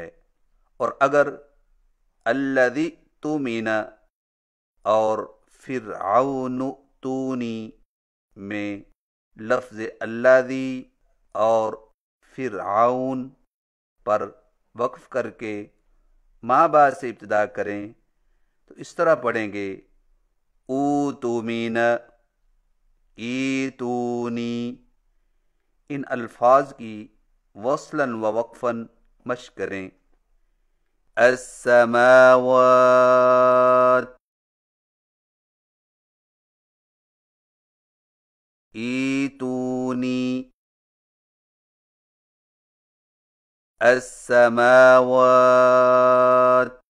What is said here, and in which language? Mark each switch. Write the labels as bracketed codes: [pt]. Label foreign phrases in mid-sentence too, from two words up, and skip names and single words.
[hi] और अगर अल्लज़ी तुमीना और फ़िरऔनु तूनी में लफ्ज़ अल्लज़ी और फ़िरऔन पर वक्फ करके माँ बाप से इब्तिदा करें तो इस तरह पढ़ेंगे ऊ तुमीन, ई तूनी। इन अल्फाज की वस्लन व वक्फन मश्क करें। [ar] السماوات، ائتوني, السماوات,